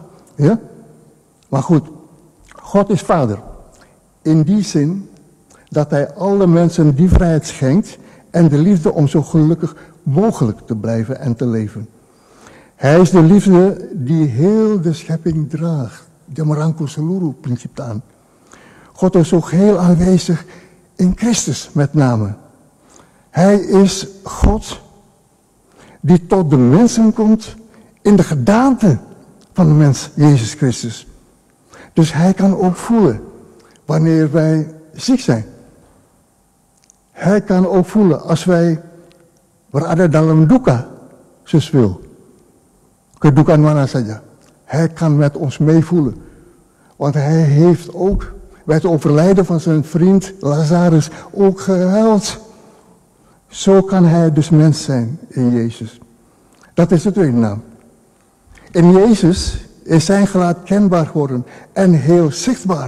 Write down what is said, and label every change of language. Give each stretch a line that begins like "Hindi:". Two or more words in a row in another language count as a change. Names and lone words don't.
Dutch: Ja? Maar goed, God is vader. In die zin dat hij alle mensen die vrijheid schenkt en de liefde om zo gelukkig mogelijk te blijven en te leven. Hij is de liefde die heel de schepping draagt.
Indonesian: De merangkul seluruh penciptaan.
Dutch: God is ook heel aanwezig in Christus met name. Hij is God die tot de mensen komt in de gedaante van de mens, Jezus Christus. Dus hij kan ook voelen wanneer wij ziek zijn. Hij kan ook voelen als wij
Indonesian: berada dalam duka, sesuatu. Kedukaan mana saja.
Dutch: Hij kan met ons meevoelen. Want hij heeft ook bij het overlijden van zijn vriend Lazarus ook gehuild. Zo kan hij dus mens zijn in Jezus. Dat is de tweede naam. In Jezus is zijn gelaat kenbaar geworden en heel zichtbaar.